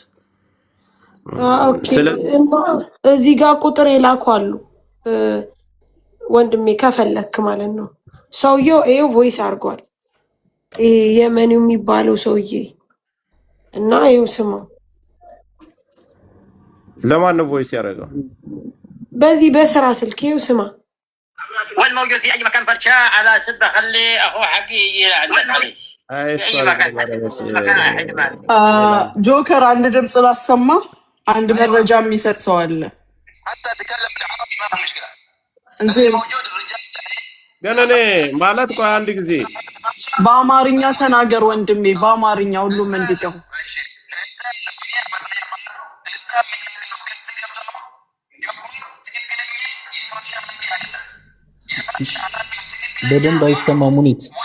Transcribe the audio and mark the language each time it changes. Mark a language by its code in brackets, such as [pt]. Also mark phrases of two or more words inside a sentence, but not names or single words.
[am] ኦኬ እዚህ ጋር ቁጥር ይላኳሉ ወንድሜ ከፈለክ ማለት ነው ሰውየው ይሄ ቮይስ አድርጓል ይሄ የመኒው የሚባለው ሰውዬ እና ይኸው ስማ ለማን ነው ቮይስ ያደረገው በዚህ በስራ ስልክ ይኸው ስማ [ar] والموجود في اي مكان برشا على سبه خلي اخو حقي يعلم عليه في اي مكان [am] ጆከር አንድ ድምጽ ላሰማ አንድ መረጃ የሚሰጥ ሰው አለ [ar] حتى تكلم بالعربي ما في مشكله [am] እንጂ [ar] موجود الرجال [am] ግን እኔ ማለት ቆይ አንድ ጊዜ በአማርኛ ተናገር ወንድሜ በአማርኛ ሁሉም እንዲቀው በደንብ አይሰማም ሙኒት